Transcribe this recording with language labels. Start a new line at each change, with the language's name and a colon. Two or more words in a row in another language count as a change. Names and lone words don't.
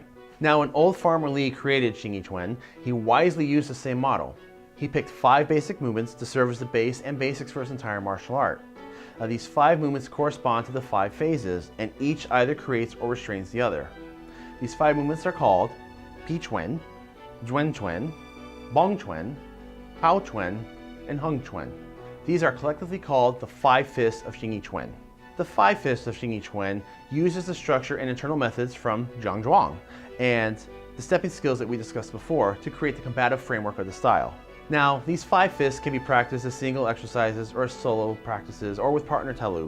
English: Now, when old Farmer Lee created Xingyiquan, he wisely used the same model. He picked 5 basic movements to serve as the base and basics for his entire martial art. Now, these 5 movements correspond to the 5 phases, and each either creates or restrains the other. These 5 movements are called Pi Chuan, Juan Chuan, Bong Chuan, Pao Chuan, and Hung Chuan. These are collectively called the 5 fists of Xingyiquan. The 5 fists of Xingyiquan uses the structure and internal methods from Zhang Zhuang and the stepping skills that we discussed before to create the combative framework of the style. Now, these 5 fists can be practiced as single exercises or as solo practices or with partner talu.